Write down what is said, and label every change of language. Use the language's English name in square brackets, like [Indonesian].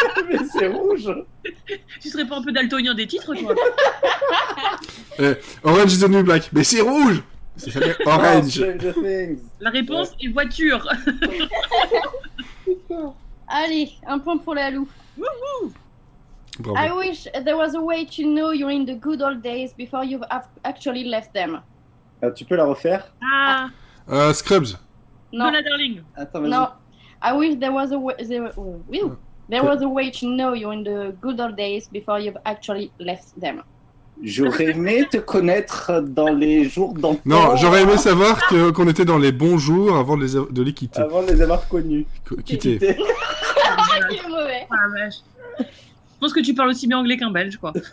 [French] Mais c'est rouge. Tu serais pas un peu daltonien des titres, toi? Orange is the New Black. Mais c'est rouge. Ça s'appelle Oh, [English] Orange. Stranger Things. [French] La réponse est voiture. Allez, un point pour la Lou. Bravo. [English] I wish there was a way to know you're in the good old days before you've actually left them. [French] Tu peux la refaire? Ah, [English] Scrubs. [French] Non, [English] Donna Darling. [French] Attends, vas-y. non. [English] I wish there was a way. There was a way to know you're in the good old days before you've actually left them. [French] J'aurais aimé te connaître dans les jours d'antan. Non, j'aurais aimé savoir qu'on était dans les bons jours avant de les quitter. Avant de les avoir connus. Quitter. Il est mauvais. Ah, vache. Je pense que tu parles aussi bien anglais qu'un belge, quoi.